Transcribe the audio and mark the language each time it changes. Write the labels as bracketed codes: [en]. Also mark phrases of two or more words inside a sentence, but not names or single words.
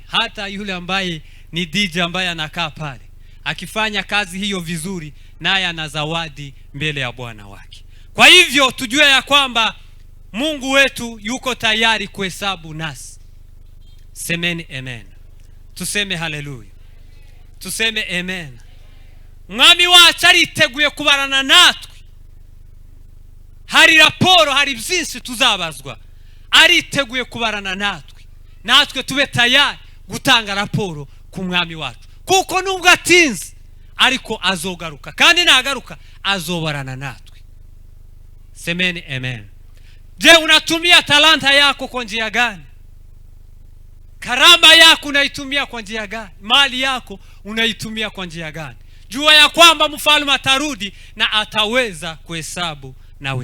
[sw] Hata yule ambaye ni DJ ambaye anakaa pale akifanya kazi hiyo vizuri, naye ana zawadi mbele ya Bwana wake. Kwa hivyo tujue ya kwamba Mungu wetu yuko tayari kuhesabu nasi. Semeni amen. Tuseme haleluya. Tuseme amen. [rw] Mwami wacu ariteguye kubarana natwe. Hari raporo, hari byinshi tuzabazwa. Ariteguye kubarana natwe tube tayari gutanga raporo ku mwami wacu, kuko nubwo atinze ariko azogaruka, kandi nagaruka azobarana natwe. [sw] Semeni amen. Je, unatumia talanta yako kwa njia gani? Karama yako unaitumia kwa njia gani? Mali yako unaitumia kwa njia gani? Jua ya kwamba mfalme atarudi na ataweza kuhesabu na wewe.